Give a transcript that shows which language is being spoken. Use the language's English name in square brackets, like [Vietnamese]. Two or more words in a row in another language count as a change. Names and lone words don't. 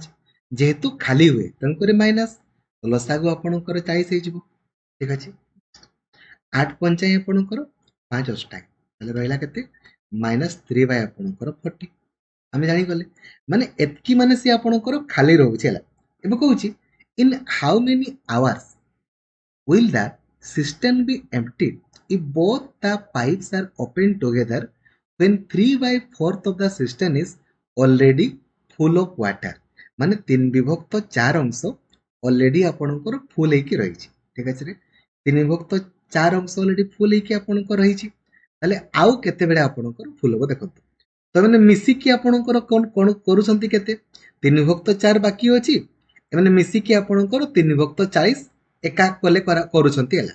[Odia] ଯେହେତୁ ଖାଲି ହୁଏ ତେଣୁକରି ମାଇନସ୍, ଲସାଗୁ ଆପଣଙ୍କର 40 ହେଇଯିବ। ଠିକ ଅଛି, 8 ପଞ୍ଚାଏ ଆପଣଙ୍କର 5 ଅଷ୍ଟାଏ, ତାହେଲେ ରହିଲା କେତେ? -3 ବାଇ ଆପଣଙ୍କର 40। ଆମେ ଜାଣିଗଲେ ମାନେ ଏତିକି, ମାନେ ସେ ଆପଣଙ୍କର ଖାଲି ରହୁଛି ହେଲା। ଏବେ କହୁଛି [English] in how many hours will the system be emptied if both the pipes are opened together when 3/4 of the system is already full of water, [Odia] ମାନେ 3 ବିଭକ୍ତ 4 ଅଂଶ ଅଲରେଡି ଆପଣଙ୍କର ଫୁଲ ହେଇକି ରହିଛି। ଠିକ ଅଛି, 3 ବିଭକ୍ତ 4 ଅଂଶ ଅଲରେଡି ଫୁଲ ହେଇକି ଆପଣଙ୍କର ରହିଛି, ତାହେଲେ ଆଉ କେତେବେଳେ ଆପଣଙ୍କର ଫୁଲ ହବ ଦେଖନ୍ତୁ। ତ ମାନେ ମିଶିକି ଆପଣଙ୍କର କଣ କଣ କରୁଛନ୍ତି, କେତେ? 3 ବିଭକ୍ତ 4 ବାକି ଅଛି, ଏମାନେ ମିଶିକି ଆପଣଙ୍କର 3 ବିଭକ୍ତ 40 ଏକା କଲେ କରୁଛନ୍ତି ହେଲା।